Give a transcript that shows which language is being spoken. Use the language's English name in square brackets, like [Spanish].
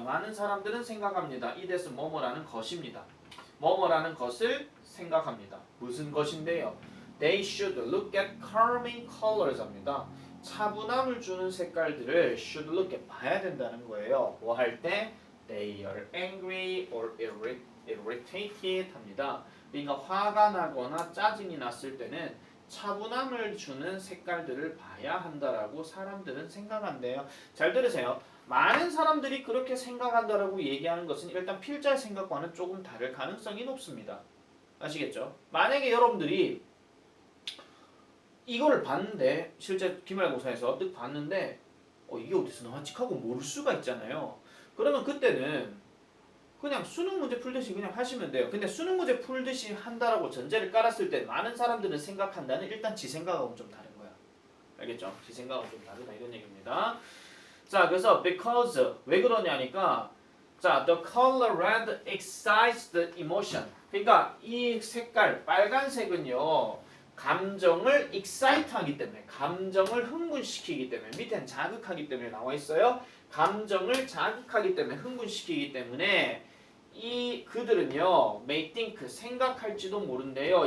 [Korean] 많은 사람들은 생각합니다. 이 뜻은 뭐뭐라는 것입니다. 뭐뭐라는 것을 생각합니다. 무슨 것인데요? [English] They should look at calming colors입니다. [Korean] 차분함을 주는 색깔들을 [English] should look at [Korean] 봐야 된다는 거예요. 뭐 할 때? [English] They are angry or irritated 합니다. [Korean] 그러니까 화가 나거나 짜증이 났을 때는 차분함을 주는 색깔들을 봐야 한다라고 사람들은 생각한대요. 잘 들으세요. 많은 사람들이 그렇게 생각한다라고 얘기하는 것은 일단 필자의 생각과는 조금 다를 가능성이 높습니다. 아시겠죠? 만약에 여러분들이 이거를 봤는데 실제 기말고사에서 뜩 봤는데 이게 어디서 나왔지 하고 모를 수가 있잖아요. 그러면 그때는 그냥 수능 문제 풀듯이 그냥 하시면 돼요. 근데 수능 문제 풀듯이 한다라고 전제를 깔았을 때 많은 사람들은 생각한다는 일단 지 생각하고는 좀 다른 거야. 알겠죠? 지 생각하고는 좀 다르다 이런 얘기입니다. [English] 자, 그래서 because [Korean] 왜 그러냐니까 [English] 자, the color red excites the emotion. [Korean] 그러니까 이 색깔 빨간색은요. 감정을 excite하기 때문에 감정을 흥분시키기 때문에 밑에는 자극하기 때문에 나와 있어요. 감정을 자극하기 때문에 흥분시키기 때문에 이 그들은요 [English] may think [Korean] 생각할지도 모른대요.